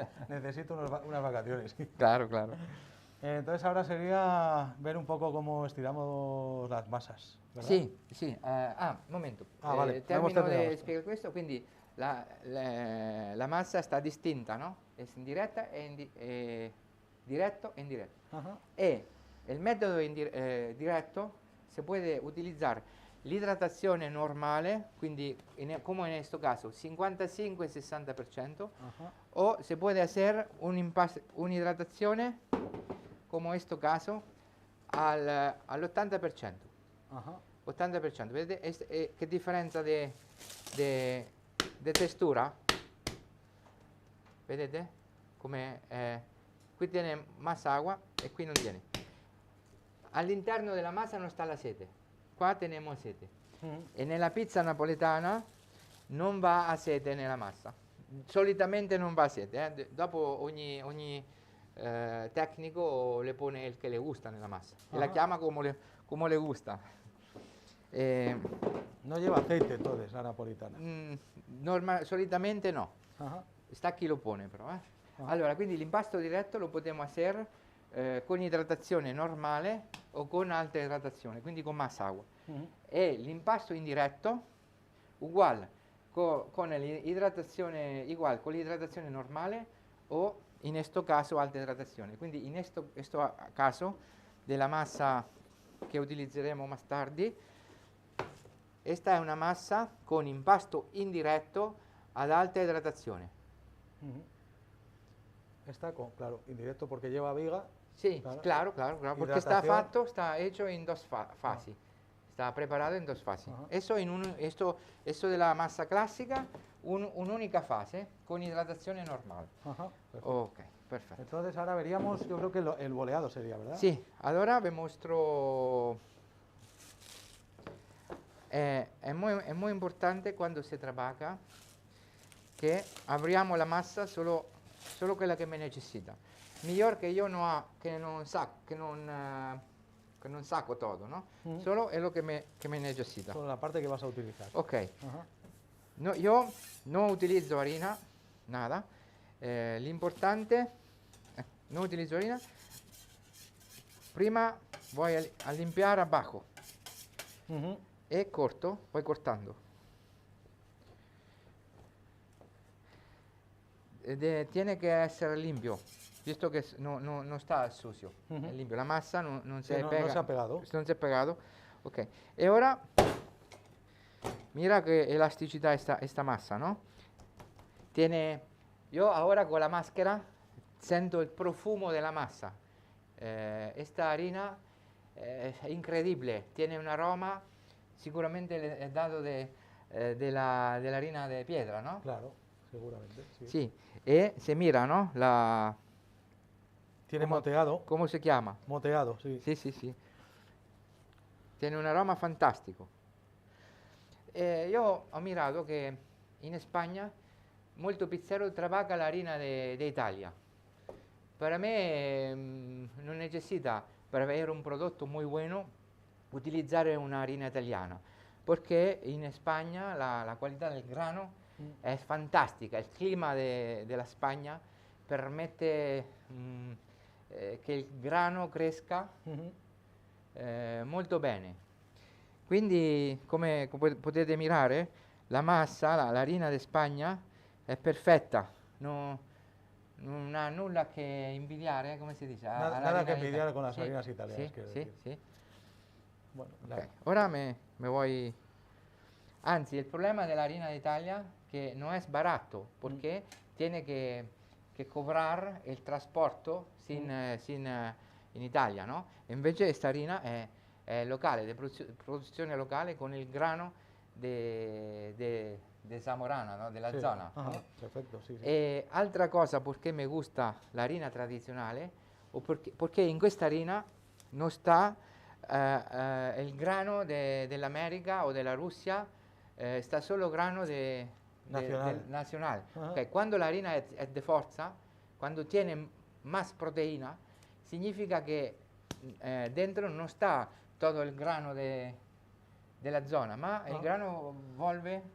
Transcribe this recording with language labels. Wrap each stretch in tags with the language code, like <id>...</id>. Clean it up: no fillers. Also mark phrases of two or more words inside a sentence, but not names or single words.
<es>necesito unas vacaciones. sí. Claro, claro. Entonces ahora sería ver un poco cómo estiramos las masas, ¿verdad?</es> <it>Sì, sì. Un momento. Ah, vale, abbiamo</it> <es>Termino</es> <it>terminato. di spiegare questo, quindi la massa sta distinta, no? È in diretta e diretto e indiretto. Ajá. E il metodo diretto si può utilizzare l'idratazione normale, quindi come in questo caso 55-60%, Ajá. o</it> <es>se puede hacer</es> <it>un'idratazione, come in questo caso, all'80%. Ajá. 80%, vedete che differenza di textura? Vedete? Come qui</it> <es>tiene más agua</es> <it>e qui non tiene. All'interno della massa non sta la sete, qua teniamo sete. Ujú. E nella pizza napoletana non va a sete nella massa. Solitamente non va a sete. Dopo ogni tecnico le pone il che le gusta nella massa. E la Ah. chiama come le gusta.</it> <es>No lleva aceite entonces la napolitana.</es> <it>Solitamente no. Ajá. Sta chi lo pone però. Ah. Allora, quindi l'impasto diretto lo potremo hacer con idratazione normale o con alta idratazione, quindi con</it> <es>más agua.</es> <it>E l'impasto indiretto uguale con l'idratazione normale o in questo caso alta idratazione. Quindi in questo caso della massa che utilizzeremo más tardi, questa è una massa con impasto indiretto ad alta idratazione.</it> <es>Está con, claro, indirecto porque lleva viga. Sí, claro, porque está hecho en dos fases. Está preparado en dos fases. Ajá. Esto de la masa clásica,</es> <it>un'unica fase</it> <es>con hidratación normal. Ajá, perfecto. Ok, perfecto. Entonces ahora veríamos, yo creo que el boleado sería, ¿verdad? Sí, ahora vi muestro. Es muy importante cuando se trabaja que abriamo la masa solo</es> <it>quella che</it> <es>me necesita. Mejor que yo no saco todo, ¿no? Solo es lo que me necesita. Solo la parte que vas a utilizar. Ok. Ajá. No, yo no utilizo harina, nada. L'importante, no utilizo harina. Prima voy a limpiar abajo y corto, voy cortando. Tiene que ser limpio, visto que no está sucio, es limpio. La masa no se pega. No se ha pegado.</es> <it>Non si è pegato. Ok. E ora, mira che elasticità esta massa, ¿no?</it> <es>Yo ahora con la máscara siento el profumo de la masa. Esta harina es increíble, tiene un aroma, seguramente es dado de la harina de piedra, ¿no? Claro, seguramente. Sí. Sí, y se mira, ¿no? Tiene moteado. ¿Cómo se llama? Moteado, sí. Sí. Tiene un aroma fantástico. Yo he mirado que en España molto pizzero trabaja la harina de Italia. Para mí no necesita, para</es> <it>avere un prodotto</it> <es>muy bueno, utilizzare una harina italiana, porque en España la calidad del grano es fantástica. El clima de la España</es> <it>permette che il grano cresca molto bene. Quindi, come potete mirare, la massa, la harina di Spagna è perfetta, non ha nulla che invidiare, come si dice?</it> <es>Nada que envidiar con las harinas italianas. Sí. Bueno, okay. Ora me voy. Anzi, el problema de la harina de Italia que no es barato, porque tiene que cobrar el transporte in Italia, ¿no? Invece esta harina è locale, di produzione locale con il grano de Zamorana, ¿no? De la zona. Ajá, perfecto, sí.</es> <it>E altra cosa perché mi gusta la harina tradizionale, perché in questa harina non sta il grano dell'America o della Russia, sta solo grano nazionale. Okay. Quando la harina è di forza, quando tiene más proteína, significa che dentro non sta tutto il grano della zona, ma il grano vuelve.</it>